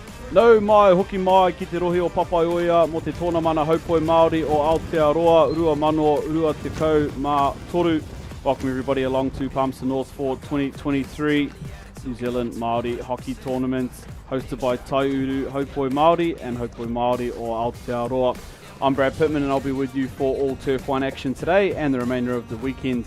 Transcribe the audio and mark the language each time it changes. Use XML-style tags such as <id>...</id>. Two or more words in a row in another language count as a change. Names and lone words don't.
<mi>Nau mai, hoki mai, ki te rohi o Papaioia, mo te tōna mana haupoi Māori o Aotearoa, rua mano, rua te kau mā toru.</mi> <en>Welcome everybody along to Palmerston North for 2023 New Zealand Māori Hockey Tournament, hosted by Taiuru Haupoi Māori and Haupoi Māori o Aotearoa. I'm Brad Pittman and I'll be with you for all Turf 1 action today and the remainder of the weekend.</en>